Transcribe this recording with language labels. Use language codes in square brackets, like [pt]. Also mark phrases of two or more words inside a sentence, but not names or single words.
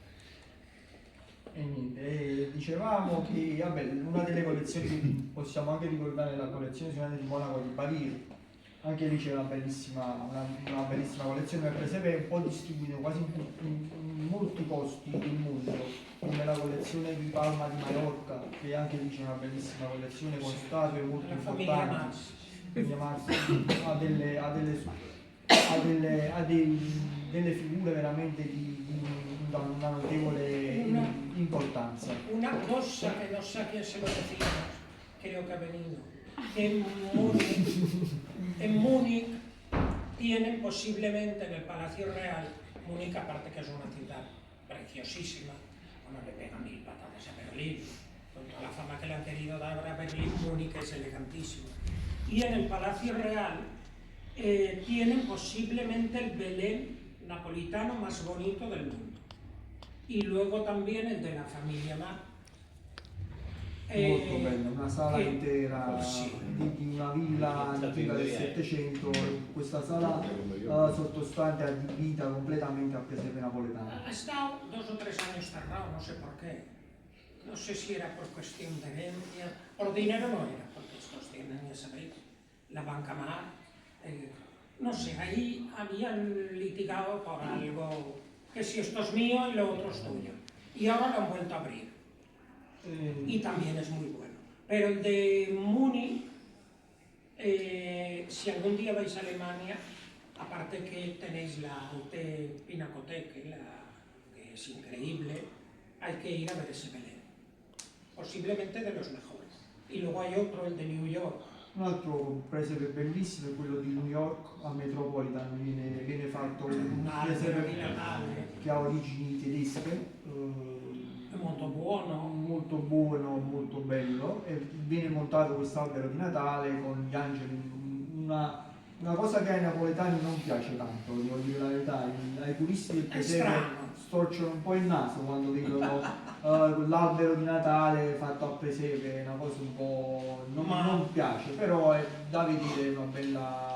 [it] E niente, dicevamo che vabbè, una delle collezioni, possiamo anche ricordare la collezione di Monaco di Baviera, anche lì c'è una bellissima collezione del presepe, un po' distribuito quasi in molti posti del mondo, come la collezione di Palma di Mallorca, che anche lì c'è una bellissima collezione con statue molto importanti. Ha delle figure veramente di una notevole importanza. [es] Una cosa que no sé a quién se lo decimos, creo que ha venido. En Múnich tienen posiblemente en el Palacio Real, Múnich aparte que es una ciudad preciosísima, bueno, le pega 1000 patadas a Berlín, con toda la fama que le han querido dar a Berlín, Múnich es elegantísimo. Y en el Palacio Real tienen posiblemente el Belén napolitano más bonito del mundo. Y luego también el de la familia Mac. [it] Molto bello, una sala intera sì. di una villa antica del Settecento, questa sala sottostante adibita completamente al presepe napoletano. [es] Ha estado 2 o 3 años cerrado, no sé por qué. No sé si era por cuestión de herencia, por dinero no era, porque estos tienen, ya sabéis, la banca Mar. No sé, ahí habían litigado por algo, que si esto es mío y lo otro es tuyo. Y ahora lo han vuelto a abrir. Y también es muy bueno. Pero el de Múnich, si algún día vais a Alemania, aparte que tenéis la Alte Pinakothek, que es increíble, hay que ir a ver ese Belén. Posiblemente de los mejores. Y luego hay otro, el de New York. [it] Un altro presepe bellissimo è quello di New York, a Metropolitan viene fatto un presepe che ha origini tedesche. Molto buono, molto bello, e viene montato quest'albero di Natale con gli angeli, una cosa che ai napoletani non piace tanto, devo dire la verità, ai turisti del presepe storcono un po' il naso quando vedono l'albero di Natale fatto a presepe, è una cosa un po' non piace, però è da vedere una bella...